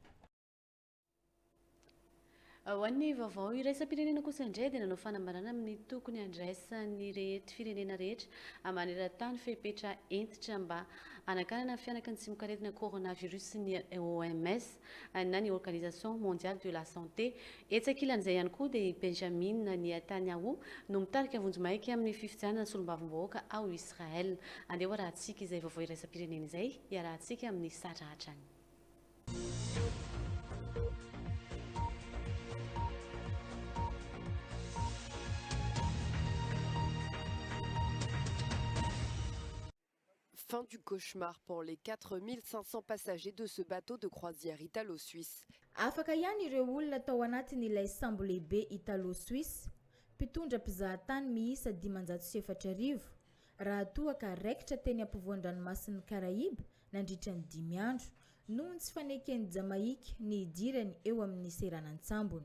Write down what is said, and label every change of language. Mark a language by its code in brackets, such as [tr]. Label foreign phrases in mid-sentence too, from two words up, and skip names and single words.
[mg] Ho an'ny vaovao iraisam-pirenena kosa indray dia nanao fanambarana amin'ny tokony andraisan'ny rehetra firenena rehetra maneran-tany fepetra entitra mba hanakanana fianaka ny tsimokaretina coronavirus ny OMS na ny Organisation Mondiale de la Santé. Etsakilan'izay ihany koa dia Benjamin Netanyahu no mitarika vonjomaiky amin'ny fifidianana solombavambahoaka ao Israel. Andeha arahantsika izay vaovao iraisam-pirenena izay iarahantsika amin'ny sarahatrany. [fr] Fin du cauchemar pour les 4500 passagers de ce bateau de croisière italo-suisse. [mg] Afaka ihany ireo olona tao anatin'ilay sambo lehibe italo-suisse mpitondra mpizahatany miisa 504 raha toa ka raikitra teny ampovoan-dranomasin'ny Karaiba nandritra ny 5 andro noho ny tsy faneken'ny Jamaika ny idirany eo amin'ny seranantsambony.